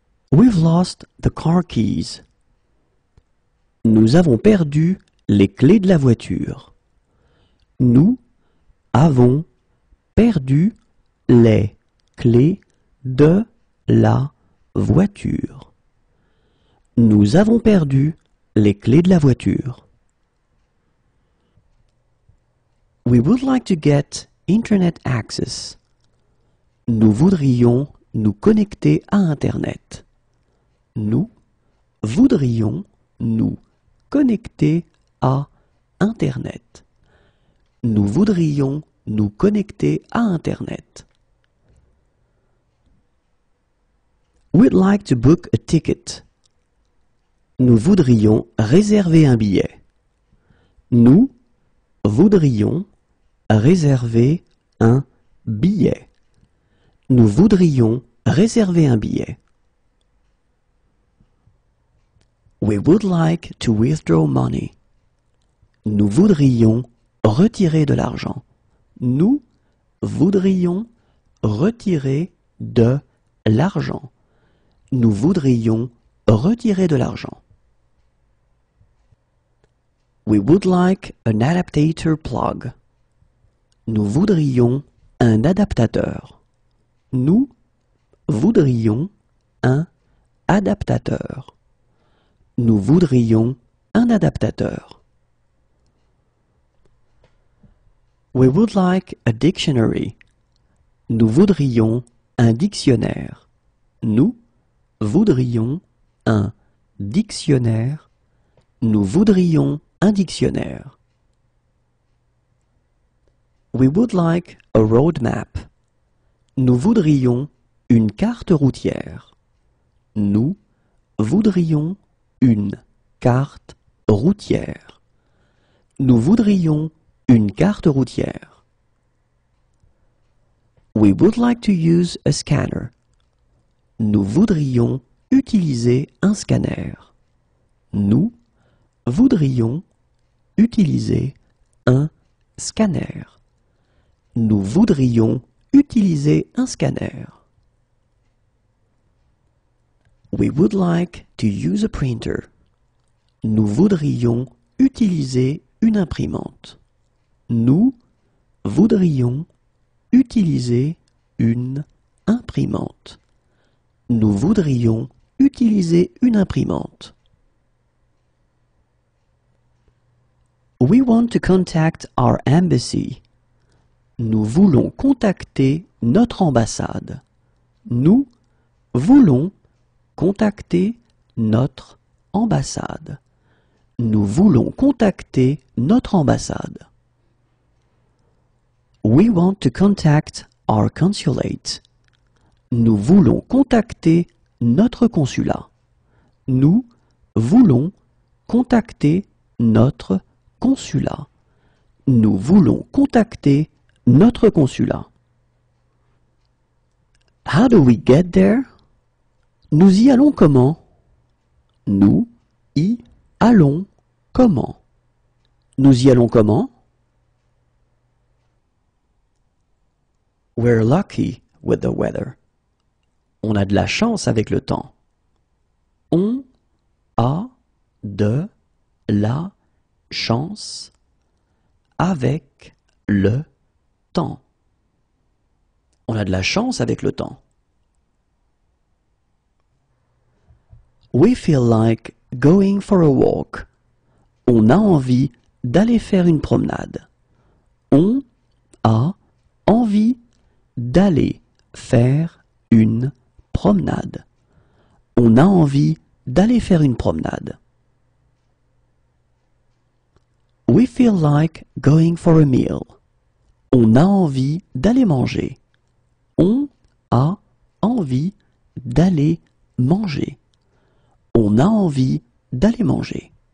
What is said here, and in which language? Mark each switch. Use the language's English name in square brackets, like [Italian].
[English] We've lost the car keys. [French] Nous avons perdu les clés de la voiture. Nous avons perdu les clés de la voiture. Nous avons perdu les clés de la voiture. [English] We would like to get Internet access. [French] Nous voudrions nous connecter à Internet. Nous voudrions nous connecter à Internet. Nous voudrions nous connecter à Internet. [English] We'd like to book a ticket. [French] Nous voudrions réserver un billet. Nous voudrions réserver un billet. Nous voudrions réserver un billet. [English] We would like to withdraw money. [French] Nous voudrions retirer de l'argent. Nous voudrions retirer de l'argent. Nous voudrions retirer de l'argent. [English] We would like an adaptator plug. [French] Nous voudrions un adaptateur. Nous voudrions un adaptateur. Nous voudrions un adaptateur. [English] We would like a dictionary. [French] Nous voudrions un dictionnaire. Nous voudrions un dictionnaire. Nous voudrions un dictionnaire. [English] We would like a road map. [French] Nous voudrions une carte routière. Nous voudrions une carte routière. Nous voudrions une carte routière. [English] We would like to use a scanner. [French] Nous voudrions utiliser un scanner. Nous voudrions utiliser un scanner. Nous voudrions utiliser un scanner. [English] We would like to use a printer. [French] Nous voudrions utiliser une imprimante. Nous voudrions utiliser une imprimante. Nous voudrions utiliser une imprimante. [English] We want to contact our embassy. [French] Nous voulons contacter notre ambassade. Nous voulons contacter notre ambassade. Nous voulons contacter notre ambassade. [English] We want to contact our consulate. [French] Nous voulons contacter notre consulat. Nous voulons contacter notre consulat. Nous voulons contacter notre consulat. [English] How do we get there? [French] Nous y allons comment? Nous y allons comment? Nous y allons comment? [English] We're lucky with the weather. [French] On a de la chance avec le temps. On a de la chance avec le temps. On a de la chance avec le temps. [English] We feel like going for a walk. [French] On a envie d'aller faire une promenade. On a envie d'aller faire une promenade. On a envie d'aller faire une promenade. [English] We feel like going for a meal. [French] On a envie d'aller manger. On a envie d'aller manger. On a envie d'aller manger.